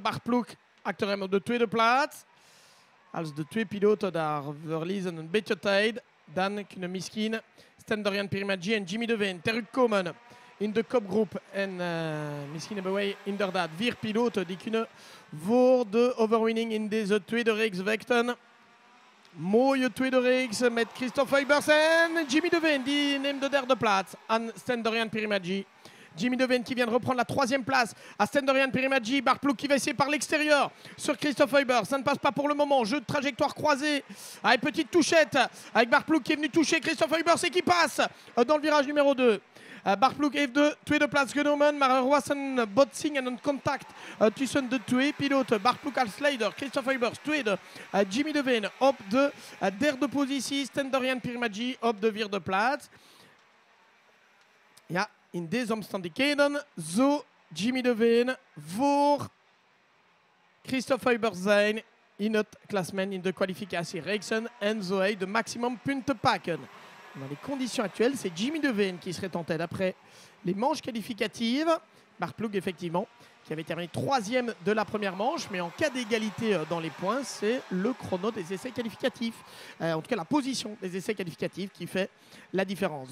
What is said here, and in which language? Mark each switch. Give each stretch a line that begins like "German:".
Dutch: Bart Ploeg acteur hem op de tweede plaats. Als de twee piloten daar verliezen een beetje tijd, dan kunnen misschien Sten-Dorian Pirimadji en Jimmy Devane terugkomen in de kopgroep. En misschien hebben wij inderdaad 4 piloten die kunnen voor de overwinning in deze tweede reeks vechten. Mooie tweede reeks met Christophe Huybers en Jimmy Devane die neemt de derde plaats aan Sten-Dorian Pirimadji.
French: Jimmy Devane qui vient de reprendre la 3e place à Sten-Dorian Pirimadji. Bart Ploeg qui va essayer par l'extérieur sur Christophe Huybers. Ça ne passe pas pour le moment. Jeu de trajectoire croisée avec petite touchette avec Bart Ploeg qui est venu toucher Christophe Huybers et qui passe dans le virage numéro 2.
Dutch: Bart Ploeg heeft de tweede plaats genomen, maar er was een botsing en een contact tussen de twee piloten. Bart Ploeg als leider, Christophe Huybers tweede, Jimmy Devane op de derde positie, Sten-Dorian Pirimadji op de 4e plaats. Ja, in deze omstandigheden zou Jimmy Devane voor Christophe Huybers zijn in het klassement, in de kwalificatiereeksen en zou hij de maximum punten pakken.
French: Dans les conditions actuelles, c'est Jimmy Devane qui serait en tête après les manches qualificatives. Bart Ploeg, effectivement, qui avait terminé 3e de la première manche. Mais en cas d'égalité dans les points, c'est le chrono des essais qualificatifs. En tout cas, la position des essais qualificatifs qui fait la différence.